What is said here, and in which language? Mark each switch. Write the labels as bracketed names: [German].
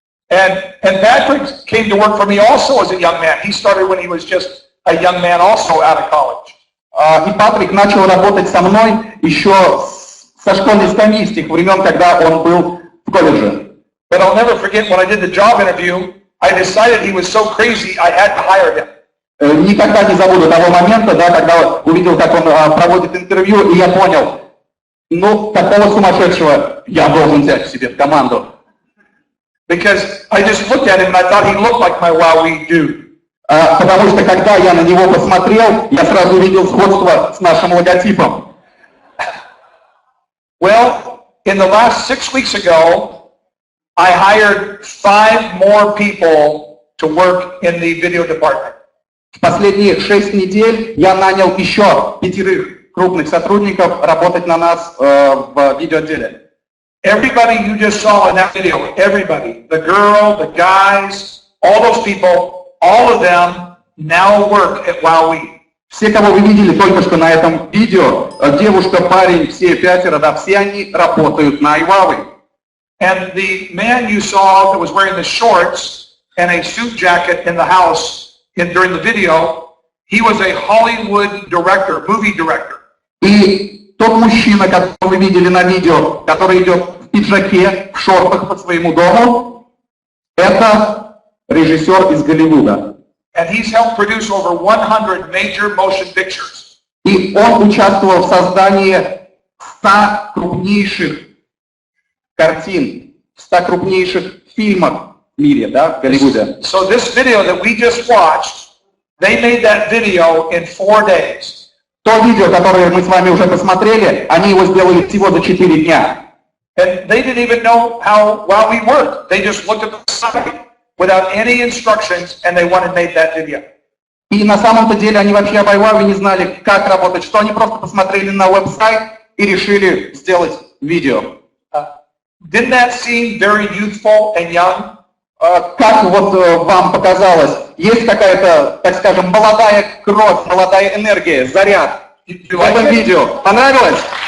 [English] And Patrick came to work for me also as a young man. He started when he was just a young man also out of college. [Russian] И Патрик начал работать со мной еще со школьной скамьи, с тех времен, когда он был в колледже. [English] But I'll never forget when I did the job interview, I decided he was so crazy I had to hire him. [Russian] Никогда не забуду того момента, да, когда увидел, как он проводит интервью, и я понял, ну, такого сумасшедшего я должен взять к себе в команду. [English] Because I just looked at him and I thought he looked like my WowWe dude. [Russian] Потому что когда я на него посмотрел, я сразу увидел сходство с нашим логотипом. [English] Well, in the last 6 weeks ago, I hired 5 more people to work in the video department. [Russian] В последние 6 недель я нанял еще 5 крупных сотрудников работать на нас в видеоотделе. [English] Everybody you just saw in that video, everybody, the girl, the guys, all those people, all of them now work at WowWe. [Russian] Все, кого вы видели только что на этом видео, девушка, парень, все 5, да, все они работают на IWowWe. [English] And the man you saw that was wearing the shorts and a suit jacket in the house during the video, he was a Hollywood director, movie director. [Russian] И тот мужчина, которого вы видели на видео, который идет в пиджаке, в шортах по своему дому, это режиссер из Голливуда. [English] And he's helped produce over 100 major motion pictures. [Russian] И он участвовал в создании 100 крупнейших картин, 100 крупнейших фильмов в мире, да, в Голливуде. [English] So this video that we just watched, they made that video in 4 days. [Russian] То видео, которое мы с вами уже посмотрели, они его сделали всего за 4 дня. [English] And they didn't even know how WowWe worked. They just looked at the site. without any instructions, and they went and made that video. [Russian] И на самом-то деле они вообще об WowWe не знали, как работать, что они просто посмотрели на веб-сайт и решили сделать видео. [English] Didn't that seem very youthful and young? [Russian] Как вот вам показалось, есть какая-то, так скажем, молодая кровь, молодая энергия, заряд в этом видео? Понравилось?